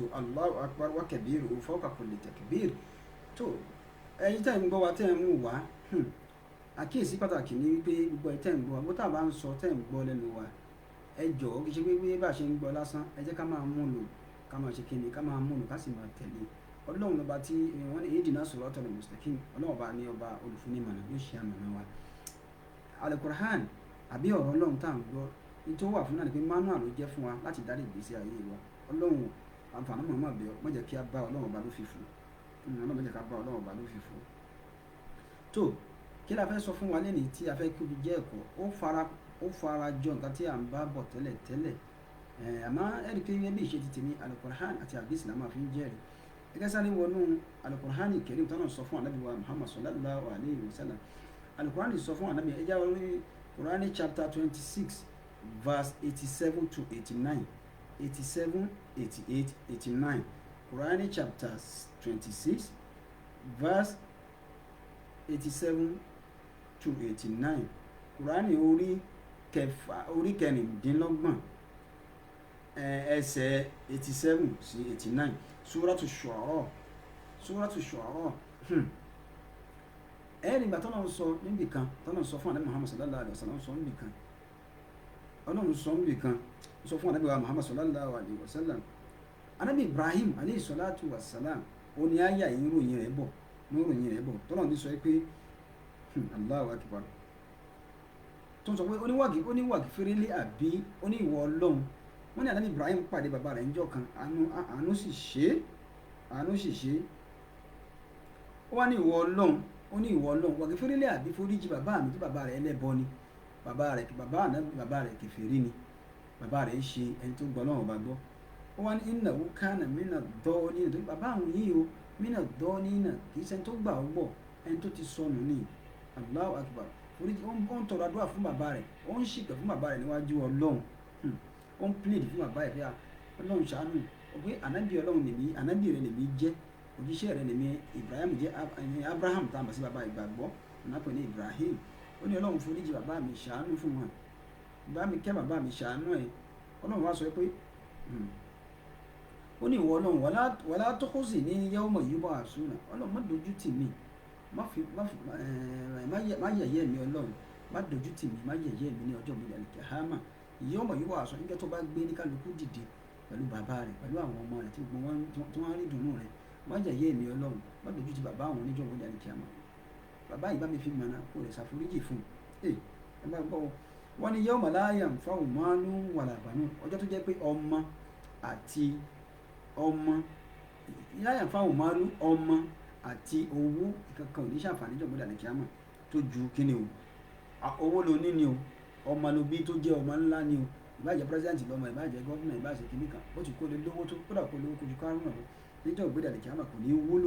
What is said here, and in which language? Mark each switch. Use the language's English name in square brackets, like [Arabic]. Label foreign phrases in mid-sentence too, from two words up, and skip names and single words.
[Arabic] الله أكبر وكبير فوق كل تكبير. [Yoruba] Tó ẹ̀yin tẹ́ ń gbọ́ wa, tẹ́ ń wò wá, àkíyèsí pàtàkì ní wípé gbogbo ẹ̀ tẹ́ ń gbọ́ wa, bó tá bá ń sọ tẹ́ ń gbọ́ lẹ́nu wa, ẹ jọ̀ọ́ kì í ṣe pé bá ṣe ń gbọ́ lásán, ẹ jẹ́ ká máa mú lò, ká máa ṣe kíni, ká máa mú lò, ká sì máa tẹ̀lé. Ọlọ́run ọba tí wọ́n ní [Arabic] اهدنا الصراط المستقيم, [Yoruba] Ọlọ́run ọba ní ọba olùfúnimọ̀nà, yóò ṣe àmọ̀nà wa. Al-Qur'an àbí ọ̀rọ̀ Ọlọ́run tá à ń gbọ́ tó wà fún náà ni pé manual ló jẹ́ fún wa láti dárí ìgbésí ayé wa. Ọlọ́run àǹfààní mọ̀ọ́mọ̀ bẹ́ẹ̀ má jẹ́ kí a bá Ọlọ́run ọba ló fi fún Ọlọ́run, má jẹ́ ká bá Ọlọ́run ọba ló fi fún. Tó kí la fẹ́ sọ fún wa lẹ́nìí tí a fẹ́ kí o jẹ́ ẹ̀kọ́, ó fara jọ nǹkan tí à ń bá bọ̀ tẹ́lẹ̀ àmọ́ ẹ̀rí pé bí ìṣe ti tèmi Al-Qur'an àti hadith la máa fi ń jẹ́rìí. Gẹ́gẹ́ sáré wọnú Al-Qur'an Karim tọ́nà sọ fún Ànábì wa Muhammad [Arabic] صلى الله عليه وسلم. [Yoruba] Al-Qur'an sọ fún Ànábì, ẹ já wọn ní Qur'an [English] chapter 26 verse 87 to 89, [Yoruba] 87, 88, 89. [English] Quran chapter 26 verse 87 to 89. [Yoruba] Quran orí kẹrìndínlọ́gbọ̀n ẹsẹ̀ 87 sí 89. Suratu Shu'ara. Nígbà tọ́nà sọ níbì kan, tọ́nà sọ fún Ànábì Muhammad [Arabic] صلى الله عليه وسلم [Yoruba] sọ níbì kan. Ọlọ́run sọ níbì kan, sọ fún Ànábì wa Muhammad [Arabic] صلى الله عليه وسلم. [Yoruba] Ànábì Ibrahim [Arabic] عليه الصلاة والسلام, [Yoruba] ó ní àyà yìí ròyìn rẹ̀ bọ̀, tọ́nà ní sọ pé [Arabic] الله أكبر. [Yoruba] Tó sọ pé oníwàgì fèrèlé àbí ó ní ìwọ Ọlọ́run. Wọ́n ní Ànábì Ibrahim pàdé bàbá rẹ̀ níjọ́ kan, àánú sì ṣe. Ó wá ní ìwọ Ọlọ́run, wàgì fèrèlé àbí foríjì bàbá mi tí bàbá rẹ̀ ẹlẹ́bọ ni. Bàbá rẹ̀ kèfèrí ni, bàbá rẹ̀ ṣe ẹni tó gbọ́ Ọlọ́run bá gbọ́. Ó wá ní [Arabic] إنه كان من [Yoruba] dọ́ọ̀nì, tó bàbá àwọn yìí o mina dọ́ọ̀nì náà kì í ṣe ẹni tó gbà ó gbọ́, ẹni tó ti sọnù ní. [Arabic] الله أكبر. [Yoruba] Ó ń tọrọ àdúrà fún bàbá rẹ̀, ó ń ṣìpẹ̀ fún bàbá rẹ̀ níwájú Ọlọ́run, ó ń plead fún bàbá rẹ̀ pé Ọlọ́run ṣàánú, pé ànábì Ọlọ́run lèmi, ànábì rẹ̀ lèmi jẹ́, òjíṣẹ́ rẹ̀ lèmi. Ibrahim jẹ́ Abraham tá a mọ̀ sí bàbá ìgbàgbọ́, ọ̀nàpẹ̀ ní Ibrahim. Ó ní Ọlọ́run foríjì bàbá mi, ṣàánú fún wọn, bá mi kẹ́ bàbá mi, ṣàánú ẹ̀. Ọlọ́run wá sọ pé ó ní ìwọ Ọlọ́run [Arabic] ولا تخزني يوم يبعثون. [Yoruba] Ọlọ́run má dojú tì mí, má yẹ̀yẹ́ mi Ọlọ́run, má dojú tì mí, má yẹ̀yẹ́ mi ní ọjọ́ mi al-qiyama. [Arabic] يوم يبعثون, [Yoruba] níjọ́ tó bá gbé ní kálukú dìde pẹ̀lú bàbá rẹ̀, pẹ̀lú àwọn ọmọ rẹ̀ tí gbogbo wọn tó wá rí dùnú rẹ̀, má yẹ̀yẹ́ mi Ọlọ́run, má dojú tì bàbá àwọn oníjọ́ mi al-qiyama. Bàbá yìí bá mi fi mọ̀nà kó rẹ̀ ṣàforíjì fún ẹ bá gbọ́ wọ́n ní [Arabic] يوم لا ينفع مال ولا بنون, [Yoruba] ọjọ́ tó jẹ́ pé ọmọ [Arabic] لا ينفع مال, [Yoruba] ọmọ àti owó kankan ò ní ṣàǹfààní jọ̀gbọ́n dàní kíámà tó ju kíni o owó lo ní ni o, ọmọ lo bí tó jẹ́ ọmọ ńlá ni o, ìbájẹ́ pírẹsidẹ́ǹtì lọ́mọ, ìbájẹ́ gọ́fúnà, ìbájẹ́ kíní kan, ó ti kó lé lówó tó kódà kó lówó kojú kárùn náà níjọ́ ìgbéda lè kíámà kò ní wúlò.